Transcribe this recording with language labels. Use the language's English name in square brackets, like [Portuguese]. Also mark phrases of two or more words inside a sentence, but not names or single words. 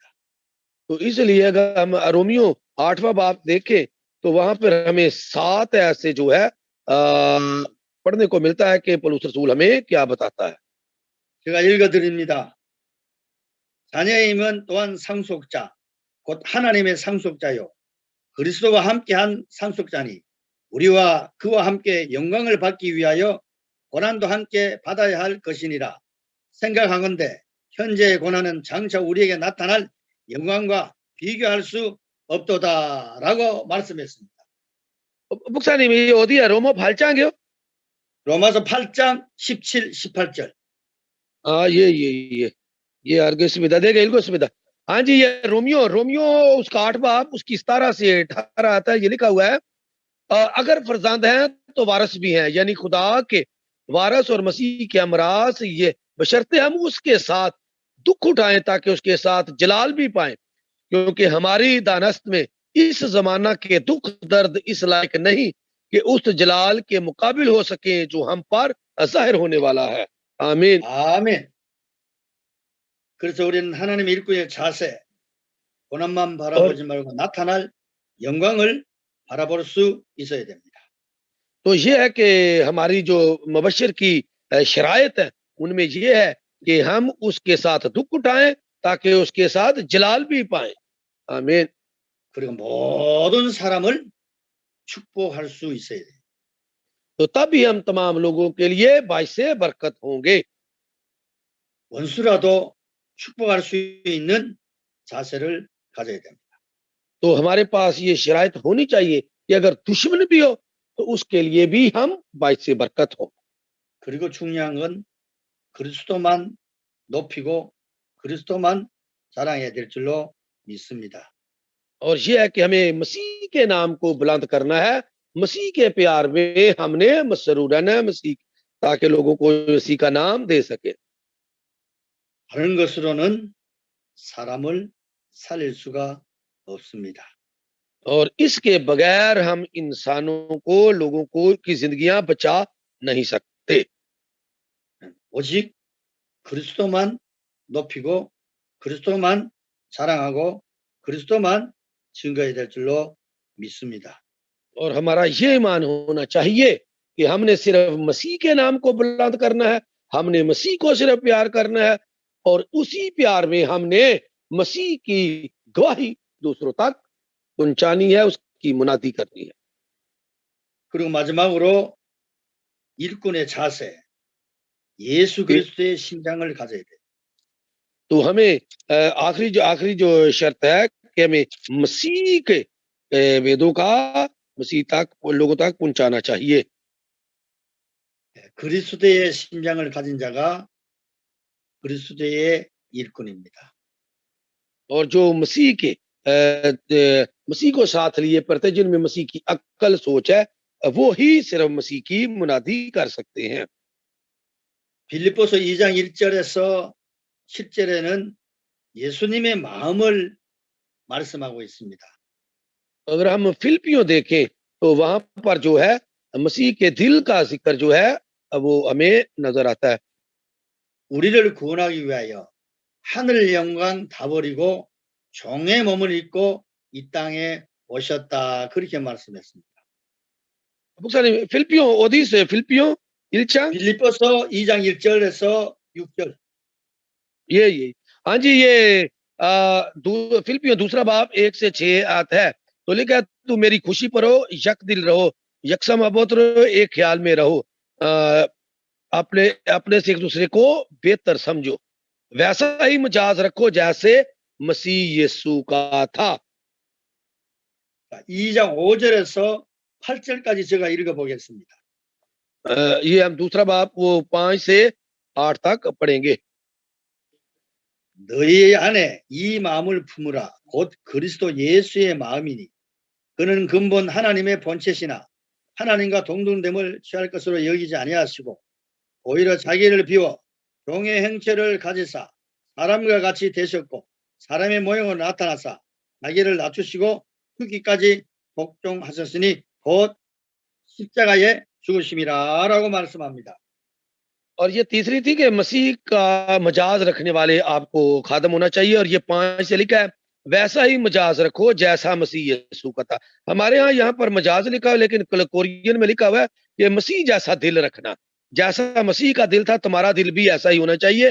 [Urdu] تو اس لیے اگر ہم رومیو 8واں باب دیکھیں تو وہاں پر ہمیں 7 ایسے جو ہے پڑھنے کو ملتا ہے کہ پولس رسول ہمیں کیا بتاتا ہے. [Korean] 제가 읽어드립니다. 자녀의 힘은 또한 상속자, 곧 하나님의 상속자요 그리스도와 함께한 상속자니 우리와 그와 함께 영광을 받기 위하여 고난도 함께 받아야 할 것이니라. 생각하건대 현재의 고난은 장차 우리에게 나타날 영광과 비교할 수 없도다라고 말씀했습니다. 목사님이 어디야? 로마 8장이요? 로마서 8장 17, 18절. ये अर्गसविदा देगा इल्गोसविदा। [Urdu] ہاں جی، یہ رومیو اس کا 8 باب اس کی 17 سے 18 آتا ہے. یہ لکھا ہوا ہے اگر فرزند ہیں تو وارث بھی ہیں، یعنی خدا کے وارث اور مسیح کے امراس، یہ بشرطے ہم اس کے ساتھ دکھ اٹھائیں تاکہ اس کے ساتھ جلال بھی پائیں، کیونکہ ہماری دانست میں اس زمانہ کے دکھ درد اس لائق نہیں کہ اس جلال کے مقابل ہو سکے جو ہم پر ظاہر ہونے والا ہے. آمین, [Korean] 아멘. 그래서 우리는 하나님의 일꾼의 자세, 고난만 바라보지 말고 나타날 영광을 바라볼 수 있어야 됩니다. [Urdu] تو یہ ہے کہ ہماری جو مبشر کی شرائط ہے ان میں یہ ہے کہ ہم اس کے ساتھ دکھ اٹھائیں تاکہ اس کے ساتھ جلال بھی پائیں. آمین. [Korean] 그리고 모든 사람을 축복할 수 있어야 돼요. [Urdu] تو تبھی ہم تمام لوگوں کے لیے باعث برکت ہوں گے. [Korean] 원수라도 축복할 수 있는 자세를 가져야 됩니다. [Urdu] تو ہمارے پاس یہ شرائط ہونی چاہیے کہ اگر دشمن بھی ہو تو اس کے لیے بھی ہم باعث برکت ہو. [Korean] 그리고 중요한 건 그리스도만 높이고 그리스도만 자랑해야 될 줄로 믿습니다. [Urdu] اور یہ ہے کہ ہمیں مسیح کے نام کو بلند کرنا ہے، مسیح کے پیار میں ہم نے مسرور رہنا ہے مسیح، تاکہ لوگوں کو مسیح کا نام دے سکے. [Korean] 다른 것으로는 사람을 살릴 수가 없습니다. [Urdu] اور اس کے بغیر ہم انسانوں کو، لوگوں کو کی زندگیاں بچا نہیں سکتے. [Korean] 오직 그리스도만 높이고 그리스도만 자랑하고 그리스도만 증거해야 될 줄로 믿습니다. [Urdu] اور ہمارا یہ ایمان ہونا چاہیے کہ ہم نے صرف مسیح کے نام کو بلند کرنا ہے، ہم نے مسیح کو صرف پیار کرنا ہے اور اسی پیار میں ہم نے مسیح کی گواہی دوسروں تک پہنچانی ہے، اس کی منادی کرنی ہے. [Korean] 그리고 마지막으로 일꾼의 자세, 예수 그리스도의 심장을 가져야 돼요. [Urdu] تو ہمیں آخری جو شرط ہے کہ ہمیں مسیح کے ویدوں کا مسیح تک، لوگوں تک پہنچانا چاہیے. [Korean] 그리스도의 심장을 가진 자가 그리스도의 일꾼입니다. [Urdu] اور جو مسیح کو ساتھ لیے پڑتے، جن میں مسیح کی عقل سوچ ہے، وہ ہی صرف مسیح کی منادی کر سکتے ہیں. [Korean] 빌립보서 2장 1절에서 10절에는 예수님의 마음을 말씀하고 있습니다. [Urdu] اگر ہم فلپیوں دیکھیں تو وہاں پر جو ہے مسیح کے دل کا ذکر جو ہے وہ ہمیں نظر آتا ہے. [Korean] 우리를 구원하기 위하여 하늘 영광 다 버리고 종의 몸을 입고 이 땅에 오셨다. 그렇게 말씀했습니다. 목사님, 어디 있어요? 필리피요 1장? 빌립보서 2장 1절에서 6절. [Urdu] یہ ہاں جی، یہ فلپیو دوسرا باب 1 سے 6 آتا ہے. تو لکھا، تو میری خوشی پر ہو، یک دل رہو، یکساں محبت رہو، ایک خیال میں رہو، اپنے سے ایک دوسرے کو بہتر سمجھو، ویسا ہی مزاج رکھو جیسے مسیح یسوع کا تھا. [Korean] 2장 5절에서 8절까지 제가 읽어보겠습니다. [Urdu] یہ ہم دوسرا باب وہ 5 سے 8 تک پڑھیں گے. [Korean] 너희 안에 이 마음을 품으라. 곧 그리스도 예수의 마음이니 그는 근본 하나님의 본체시나 하나님과 동등됨을 취할 것으로 여기지 아니하시고 오히려 자기를 비워 종의 형체를 가지사 사람과 같이 되셨고 사람의 모형으로 나타나사 자기를 낮추시고 죽기까지 복종하셨으니 곧 십자가에 죽으심이라 라고 말씀합니다. [Urdu] اور یہ تیسری تھی کہ مسیح کا مزاج رکھنے والے آپ کو خادم ہونا چاہیے. اور یہ 5 سے لکھا ہے، ویسا ہی مزاج رکھو جیسا مسیح یسوع کا تھا. ہمارے یہاں پر مزاج لکھا ہے، لیکن کورین میں لکھا ہوا ہے کہ مسیح جیسا دل رکھنا. جیسا مسیح کا دل تھا، تمہارا دل بھی ایسا ہی ہونا چاہیے.